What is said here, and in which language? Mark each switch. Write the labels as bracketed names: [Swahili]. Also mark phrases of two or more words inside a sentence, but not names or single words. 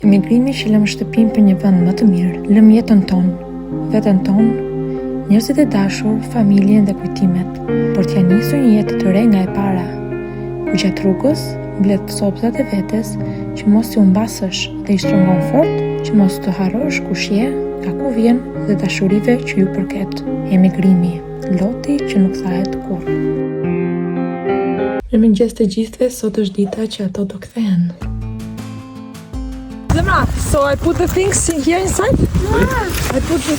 [Albanian] Emigrimi që lëm shtëpinë për një vend më të mirë, lëm jetën tonë, veten tonë, njerëzit e dashur, familjen dhe kujtimet, por t'ja nisur një jetë të re nga e para, ku gjatë rrugës mbledh sobzat e vetes që mos t'i humbasësh dhe i shtrëngon fort që mos të harrosh kush je, nga ku vjen dhe dashurive që ju përket. Emigrimi, loti që nuk thahet kurrë. Mirëmëngjes të gjithëve, sot është dita që ato do kthehen. Zemra, [English] so I put the things in here inside? I put the...